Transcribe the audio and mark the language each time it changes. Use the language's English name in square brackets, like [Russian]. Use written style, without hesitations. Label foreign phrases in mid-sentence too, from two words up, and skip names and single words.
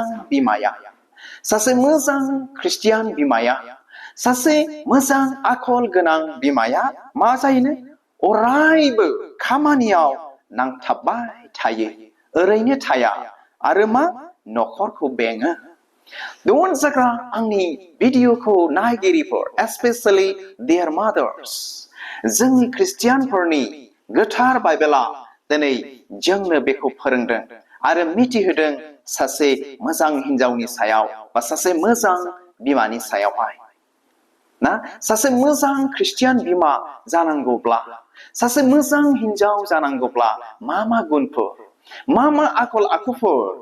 [Bodo] बिमाया सासे मोजां ख्रिस्टियान बिमाया सासे मोजां आखल गोनां बिमाया मा जायोनो अरायबो खामानियाव नांथाबबाय थायो ओरैनो थाया आरो मा नखरखौ बेङो अनजाग्रा आंनि भिडिअखौ नायगिरिफोर especially [English] their mothers [Bodo] जोंनि ख्रिस्टियानफोरनि गोथार बाइबेला दिनै जोंनो बेखौ फोरोंदों आरो मिथिहोदों सासे मोजां हिन्जावनि सायाव बा सासे मोजां बिमानि सायावहाय ना सासे मोजां ख्रिस्टियान बिमा जानांगौब्ला सासे मोजां हिन्जाव जानांगौब्ला मा गुनफोर मा आखल आखुफोर